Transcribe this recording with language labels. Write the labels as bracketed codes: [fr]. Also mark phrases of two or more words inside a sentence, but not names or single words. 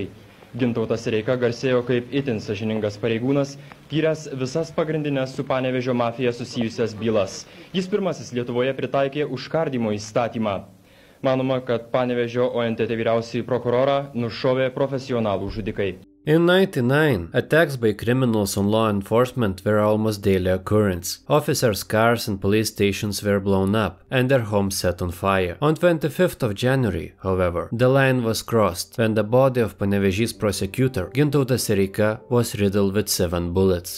[lt] Gintautas Reika garsėjo kaip itin sąžiningas pareigūnas, tyręs visas pagrindinės su Panevėžio mafija susijusias bylas. Jis pirmasis Lietuvoje pritaikė užkardymo įstatymą. Manoma, kad Panevėžio ONTT vyriausiąjį prokurorą nušovė profesionalų žudikai. [en] In 1999, attacks by criminals on law enforcement were almost daily occurrence. Officers' cars and police stations were blown up, and their homes set on fire. On 25th of January, however, the line was crossed when the body of Panevėžys prosecutor Gintautas Sereika was riddled with 7 bullets.